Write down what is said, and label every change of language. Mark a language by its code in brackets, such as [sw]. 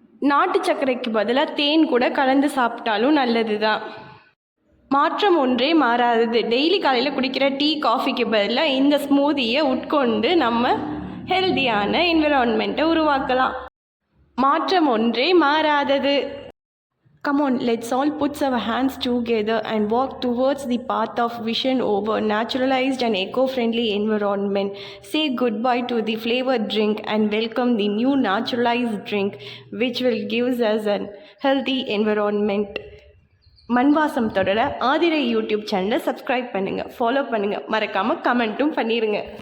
[ta] நாட்டு சர்க்கரைக்கு பதிலாக தேன் கூட கலந்து சாப்பிட்டாலும் நல்லது தான். மாற்றம் ஒன்றே மாறாதது. டெய்லி காலையில் குடிக்கிற டீ, காஃபிக்கு பதிலாக இந்த ஸ்மூதியை உட்கொண்டு நம்ம ஹெல்தியான என்விரான்மெண்ட்டை உருவாக்கலாம். மாற்றம் ஒன்றே மாறாதது. [en] Come on, let's all put our hands together and walk towards the path of vision over naturalized and eco-friendly environment. Say goodbye to the flavored drink and welcome the new naturalized drink which will give us a healthy environment. [ta] மண்வாசம் தொடர Aathirai YouTube சேனலை subscribe பண்ணுங்கள், follow பண்ணுங்கள், மறக்காமல் கமெண்ட்டும் பண்ணிடுங்க.